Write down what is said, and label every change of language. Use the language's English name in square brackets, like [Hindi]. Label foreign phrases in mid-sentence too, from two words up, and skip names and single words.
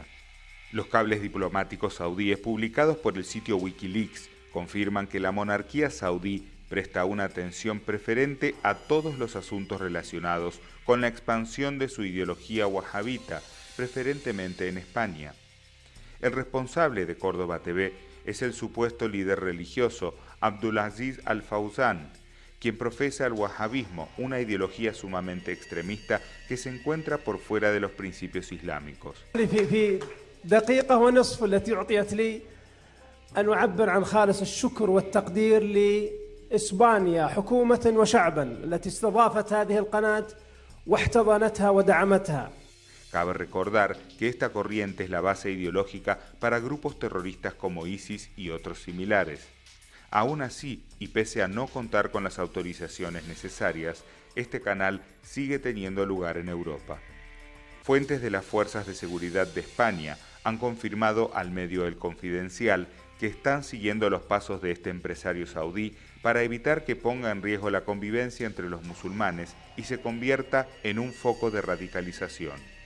[Spanish] Los cables diplomáticos saudíes publicados por el sitio Wikileaks confirman que la monarquía saudí presta una atención preferente a todos los asuntos relacionados con la expansión de su ideología wahabita, preferentemente en España. El responsable de Córdoba TV es el supuesto líder religioso Abdulaziz Al-Fawzan, quien profesa el wahabismo, una ideología sumamente extremista que se encuentra por fuera de los principios islámicos. [Arabic] دقيقة ونصف التي أعطيت لي أن أعبر عن خالص الشكر والتقدير لإسبانيا حكومة وشعبا التي استضافت هذه القناة واحتضنتها ودعمتها. [Spanish] Cabe recordar que esta corriente es la base ideológica para grupos terroristas como ISIS y otros similares. Aún así, y pese a no contar con las autorizaciones necesarias, este canal sigue teniendo lugar en Europa. Fuentes de las Fuerzas de Seguridad de España han confirmado al medio El Confidencial que están siguiendo los pasos de este empresario saudí para evitar que ponga en riesgo la convivencia entre los musulmanes y se convierta en un foco de radicalización.